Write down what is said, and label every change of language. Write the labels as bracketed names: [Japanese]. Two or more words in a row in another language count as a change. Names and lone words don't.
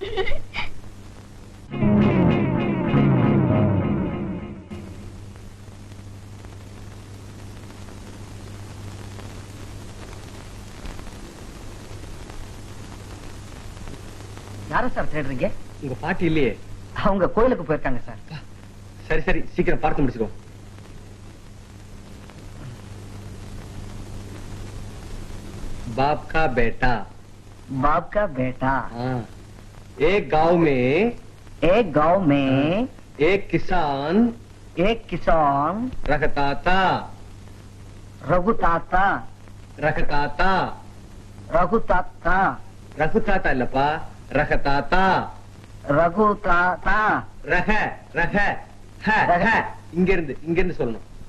[Tamil] யார சார் தேடுறீங்க? உங்க பாட்டி இல்லையே. அவங்க கோயிலுக்கு போயிருக்காங்க சார். சரி சரி, சீக்கிரம் பார்த்து முடிச்சுக்கோ. [Hindi] बाप का बेटा। बाप का बेटा। हाँ। एक गांव में एक किसान रखता था [Tamil] இல்லப்பா, ரகதாத்தா. இங்க இருந்து சொல்லணும்.